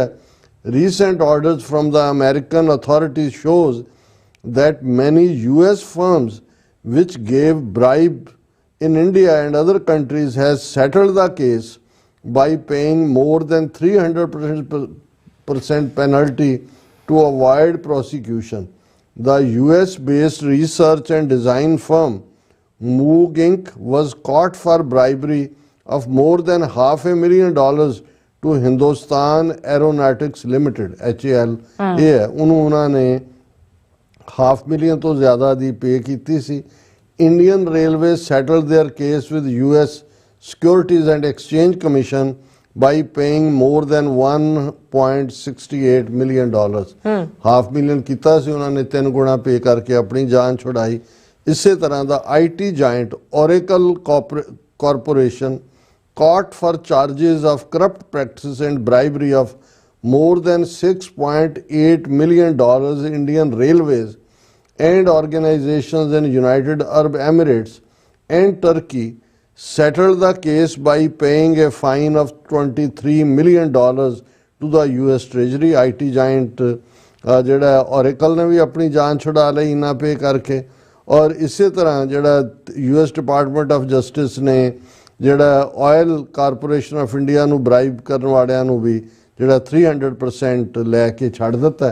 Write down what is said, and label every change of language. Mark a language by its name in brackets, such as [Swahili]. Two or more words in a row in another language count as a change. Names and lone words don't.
[English] Recent orders from the American authorities shows that many US firms which gave bribe in India and other countries has settled the case by paying more than 300% penalty to avoid prosecution. The US-based research and design firm Moog Inc. was caught for bribery of more than $500,000 to Hindustan Aeronautics Limited, HAL। [Punjabi] ਇਹ ਹੈ ਉਹਨੂੰ ਉਹਨਾਂ ਨੇ $500,000 ਤੋਂ ਜ਼ਿਆਦਾ ਦੀ ਪੇ ਕੀਤੀ ਸੀ। [English] Indian Railways settled their case with US Securities and Exchange Commission by paying more than $1.68 million। [Punjabi] $500,000 ਕੀਤਾ ਸੀ ਉਹਨਾਂ ਨੇ, 3 ਗੁਣਾ ਪੇ ਕਰਕੇ ਆਪਣੀ ਜਾਨ ਛੁਡਾਈ। ਇਸੇ ਤਰ੍ਹਾਂ ਦਾ [English] IT giant Oracle Corporation caught for charges of corrupt practices and bribery of more than $6.8 million. Indian Railways and organizations in United Arab Emirates and Turkey settled the case by paying a fine of $23 million to the US Treasury. IT giant [Punjabi] ਜਿਹੜਾ Oracle ਨੇ ਵੀ ਆਪਣੀ ਜਾਨ ਛੁਡਾ ਲਈ ਇਨਾ ਪੇ ਕਰਕੇ, ਔਰ ਇਸੇ ਤਰ੍ਹਾਂ ਜਿਹੜਾ US ਡਿਪਾਰਟਮੈਂਟ ਆਫ ਜਸਟਿਸ ਨੇ ਜਿਹੜਾ ਆਇਲ ਕਾਰਪੋਰੇਸ਼ਨ ਆਫ ਇੰਡੀਆ ਨੂੰ ਬ੍ਰਾਈਬ ਕਰਨ ਵਾਲਿਆਂ ਨੂੰ ਵੀ ਜਿਹੜਾ 300% ਲੈ ਕੇ ਛੱਡ ਦਿੱਤਾ।